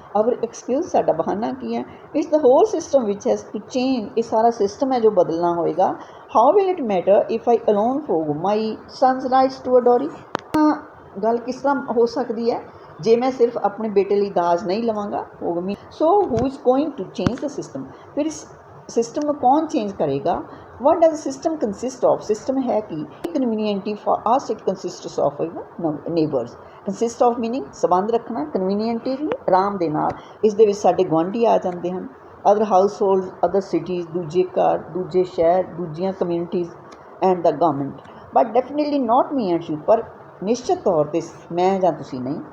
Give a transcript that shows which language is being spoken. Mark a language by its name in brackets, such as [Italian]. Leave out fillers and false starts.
[English] our excuse, [Punjabi] ਸਾਡਾ ਬਹਾਨਾ ਕੀ ਹੈ। [English] it's the whole system which has to change, [Punjabi] ਇਹ ਸਾਰਾ ਸਿਸਟਮ ਹੈ ਜੋ ਬਦਲਣਾ ਹੋਏਗਾ। [English] how will it matter if I alone for my sons rights to a dowry, [Punjabi] ਗੱਲ ਕਿਸ ਤਰ੍ਹਾਂ ਹੋ ਸਕਦੀ ਹੈ ਜੇ ਮੈਂ ਸਿਰਫ ਆਪਣੇ ਬੇਟੇ ਲਈ ਦਾਜ ਨਹੀਂ ਲਵਾਂਗਾ। [English] so who is going to change the system, [Punjabi] ਫਿਰ ਇਸ ਸਿਸਟਮ ਨੂੰ ਕੌਣ ਚੇਂਜ ਕਰੇਗਾ। [English] What does the system consist of? System [Punjabi] ਹੈ ਕਿ [English] conveniently for us it consists of neighbors. Consist of meaning [Punjabi] ਸੰਬੰਧ ਰੱਖਣਾ, conveniently ਆਰਾਮ ਦੇ ਨਾਲ, ਇਸ ਦੇ ਵਿੱਚ ਸਾਡੇ ਗੁਆਂਢੀ ਆ ਜਾਂਦੇ ਹਨ, [English] other household, other cities, [Punjabi] ਦੂਜੇ ਘਰ, ਦੂਜੇ ਸ਼ਹਿਰ, ਦੂਜੀਆਂ communities [English] and the government, but definitely not me and you, [Punjabi] ਪਰ ਨਿਸ਼ਚਿਤ ਤੌਰ 'ਤੇ ਮੈਂ ਜਾਂ ਤੁਸੀਂ ਨਹੀਂ।